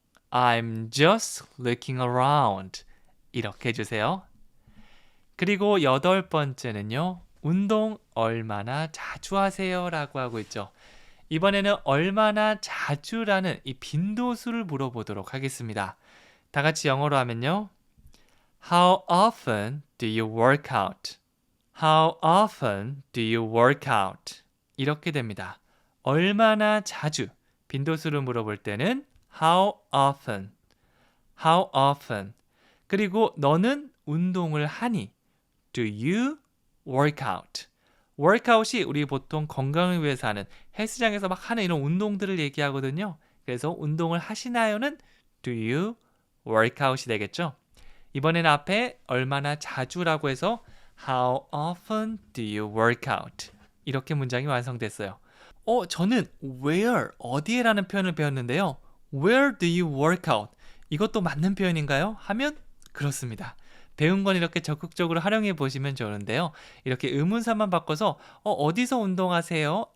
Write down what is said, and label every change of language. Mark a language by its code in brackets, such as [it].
[en] I'm just looking around. [ko] 이렇게 해주세요. 그리고 여덟 번째는요. 운동 얼마나 자주 하세요? 라고 하고 있죠. 이번에는 얼마나 자주라는 이 빈도수를 물어보도록 하겠습니다. 다 같이 영어로 하면요. [en] How often do you work out? How often do you work out? [ko] 이렇게 됩니다. 얼마나 자주 빈도수를 물어볼 때는 [en] how often, how often. [ko] 그리고 너는 운동을 하니? [en] Do you work out? [ko] workout이 우리 보통 건강을 위해서 하는 헬스장에서 막 하는 이런 운동들을 얘기하거든요. 그래서 운동을 하시나요는 [en] Do you work out [ko] 이 되겠죠. 이번에는 앞에 얼마나 자주라고 해서 [en] How often do you work out? [ko] 이렇게 문장이 완성됐어요. 저는 where, 어디에라는 표현을 배웠는데요. [en] Where do you work out? [ko] 이것도 맞는 표현인가요? 하면 그렇습니다. 배운 건 이렇게 적극적으로 활용해 보시면 좋은데요. 이렇게 의문사만 바꿔서 어디서 운동하세요?